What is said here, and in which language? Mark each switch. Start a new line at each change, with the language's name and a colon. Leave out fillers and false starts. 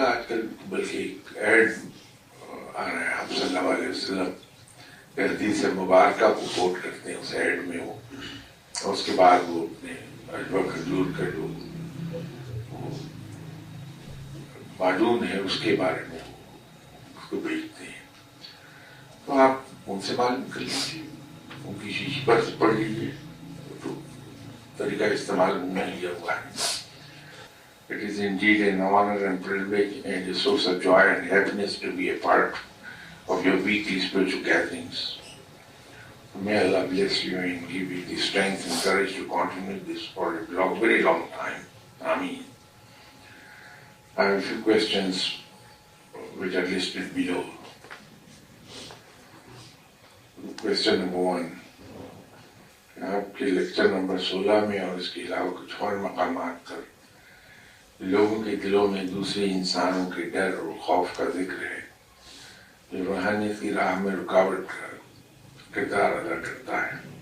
Urdu: آج کل بلکہ ایک ایڈ آ رہا ہے آپ صلی اللہ علیہ وسلم حدیث مبارکہ کو کوٹ کرتے ہیں اس ایڈ میں وہ اور اس کے بعد وہ اپنے ادویت حضور کا جو معلوم ہے اس کے بارے میں اس کو بھیجتے ہیں. تو آپ ان سے معلوم کر لیجیے, ان کی شیشی پر پڑھ لیجیے تو طریقہ استعمال میں لیا ہوا ہے.
English: It is indeed an honor and privilege and a source of joy and happiness to be a part of your weekly spiritual gatherings. May Allah bless you and give you the strength and courage to continue this for a very long time. Ameen. I have a few questions which are listed below. Question number 1.
Urdu: آپ کے lecture number 16 میں اور اس کے علاوہ کچھ اور مقامات پر لوگوں کے دلوں میں دوسرے انسانوں کے ڈر اور خوف کا ذکر ہے جو روحانیت کی راہ میں رکاوٹ کا کردار ادا کرتا ہے.